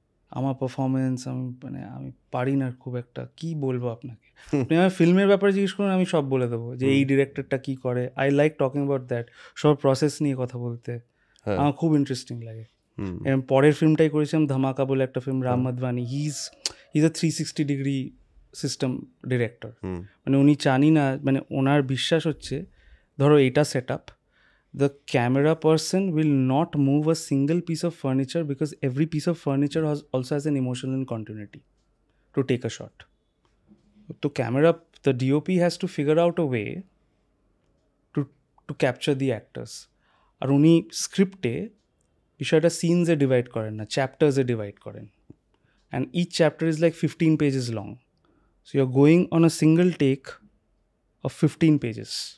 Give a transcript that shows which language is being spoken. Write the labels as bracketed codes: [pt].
[bn] আমার পারফরমেন্স আমি পারি না খুব একটা, কি বলবো আপনাকে। আপনি আমার ফিল্মের ব্যাপারে জিজ্ঞেস করুন, আমি সব বলে দেবো যে এই ডিরেক্টরটা কী করে। [en] I like talking about that, [bn] সব প্রসেস নিয়ে কথা বলতে আমার খুব ইন্টারেস্টিং লাগে। এবং পরের ফিল্মটাই করেছিলাম ধামাকা বলে একটা film, Ram মাধবানি। [en] He is a 360 degree system director. [bn] মানে উনি জানি না, মানে ওনার বিশ্বাস হচ্ছে ধরো এইটা set up, [en] the camera person will not move a single piece of furniture because every piece of furniture also has an emotional continuity to take a shot. So the DOP has to figure out a way to capture the actors. [bn] আর উনি স্ক্রিপ্টে বিষয়টা সিনসে divide করেন না, চ্যাপ্টার্সে divide করেন, [en] And each chapter is like 15 pages long. So you're going on a single take of 15 pages.